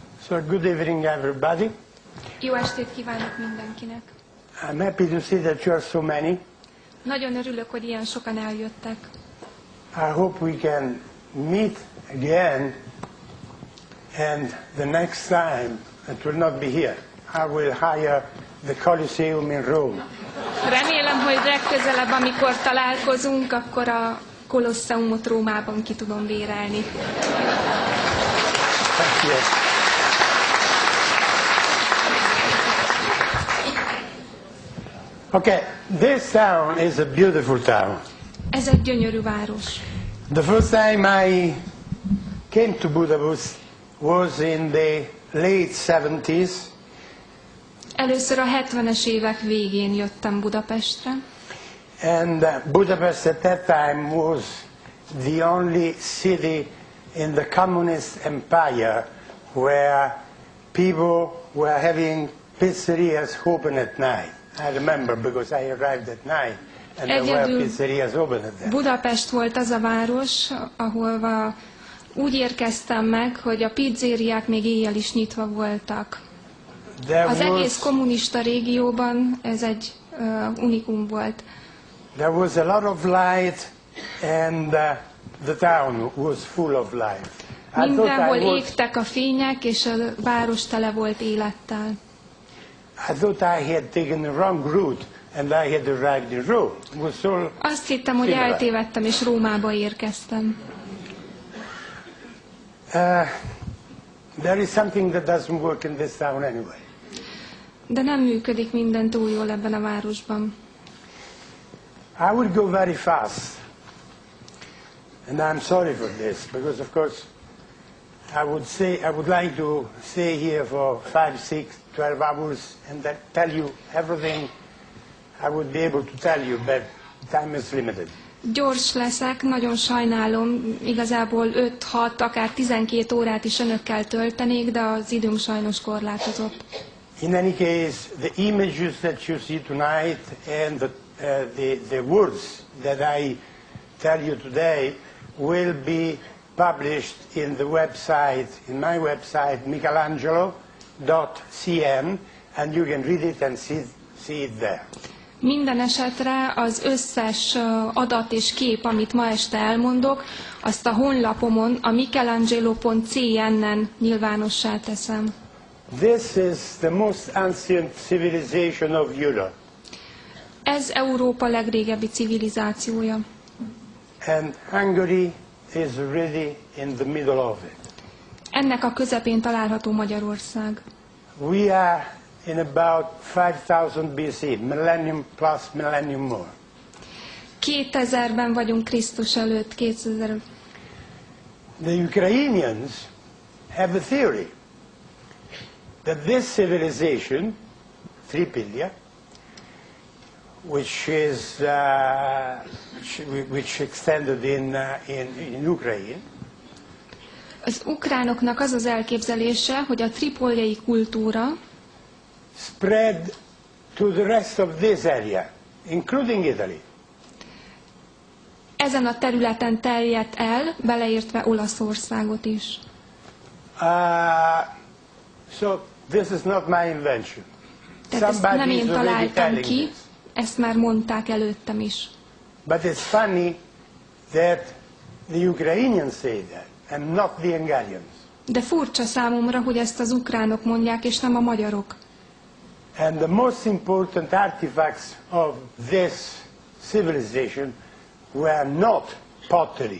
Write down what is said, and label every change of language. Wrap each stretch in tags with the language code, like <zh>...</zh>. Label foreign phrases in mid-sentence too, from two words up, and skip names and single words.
<en>So good evening, everybody.</en> <hu>Jó estét kívánok mindenkinek!</hu> <en>I'm happy to see that you are so many.</en> <hu>Nagyon örülök, hogy ilyen sokan eljöttek.</hu> <en>I hope we can meet again, and the next time it will not be here. I will hire the Colosseum in Rome.</en> <hu>Remélem, hogy legközelebb, amikor találkozunk, akkor a Kolosseumot Rómában ki tudom bérelni.</hu> <en>Thank you. Okay, this town is a beautiful town.</en> <hu>Ez egy gyönyörű város.</hu> <en>The first time I came to Budapest was in the late 70s.</en> <hu>Először a 70-es évek végén jöttem Budapestre.</hu> <en>And Budapest at that time was the only city in the communist empire where people were having pizzerias open at night. I remember because I arrived at night and there were pizzerias open at that.</en> <hu>Budapest volt az a város, ahol úgy érkeztem meg, hogy a pizzériák még éjjel is nyitva voltak. Az egész kommunista régióban ez egy unikum volt.</hu> <en>There was a lot of light and the town was full of life.</en> <hu>Mindenhol égtek a fények, és a város tele volt élettel.</hu> <en>I thought I had taken the wrong route and I had arrived in Rome.</en> <hu>Azt hittem, hogy eltévedtem, és Rómába érkeztem.</hu> <en>There is something that doesn't work in this town anyway.</en> <hu>De nem működik minden túl jól ebben a városban.</hu> <en>I would go very fast. And I'm sorry for this, because of course I would like to stay here for 5, 6, 12 hours and then tell you everything I would be able to tell you, but time is limited.</en> <hu>Gyors leszek, nagyon sajnálom, igazából 5, 6, akár 12 órát is önökkel töltenék, de az időm sajnos korlátozott.</hu> <en>In any case, the images that you see tonight and the words that I tell you today will be published in the website, in my website, Michelangelo.cn, and you can read it and see it there.</en> <hu>Minden esetre az összes adat és kép, amit ma este elmondok, azt a honlapomon, a Michelangelo.cn-en nyilvánossá teszem.</hu> <en>This is the most ancient civilization of Europe.</en> <hu>Ez Európa legrégebbi civilizációja.</hu> <en>And Hungary is really in the middle of it.</en> <hu>Ennek a közepén található Magyarország.</hu> <en>We are in about 5000 BC, millennium plus millennium more.</en> <hu>2000-ben vagyunk Krisztus előtt, 2000.</hu> <en>The Ukrainians have a theory that this civilization, Tripilia, which extended in Ukraine.</en> <hu>Az ukránoknak az az elképzelése, hogy a tripoljai kultúra</hu> <en>spread to the rest of this area, including Italy.</en> <hu>Ezen a területen terjedt el, beleértve Olaszországot is.</hu> <en>So this is not my invention.</en> <hu>Tehát ezt nem én találtam ki, ezt már mondták előttem is.</hu> <en>But it's funny that the Ukrainians say that, and not the Hungarians.</en> <hu>De furcsa számomra, hogy ezt az ukránok mondják, és nem a magyarok.</hu> <en>And the most important artifacts of this civilization were not pottery.</en>